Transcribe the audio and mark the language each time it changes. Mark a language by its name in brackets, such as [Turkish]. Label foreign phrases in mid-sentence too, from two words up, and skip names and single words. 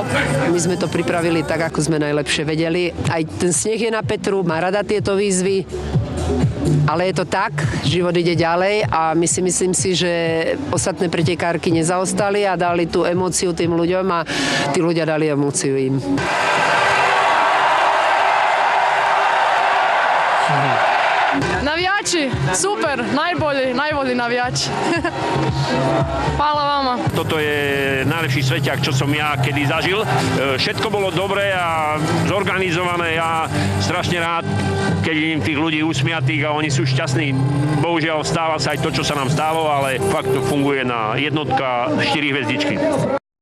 [Slovak] My sme to pripravili tak, ako sme najlepšie vedeli. Aj ten sneh je na Petru, má rada tieto výzvy. Ale je to tak, život ide ďalej a myslím si, že ostatné pretekárky nezaostali a dali tú emóciu tým ľuďom a tí ľudia dali emóciu im. [Croatian] Navijači, super, najbolji navijači. Hvala vama. [Slovak] Toto je najlepší sveťák, čo som ja kedy zažil. Všetko bolo dobré a zorganizované. Ja strašne rád, keď vidím tých ľudí usmiatých a oni sú šťastní. Bohužiaľ stáva sa aj to, čo sa nám stalo, ale fakt to funguje na jednotka 4 hviezdičky.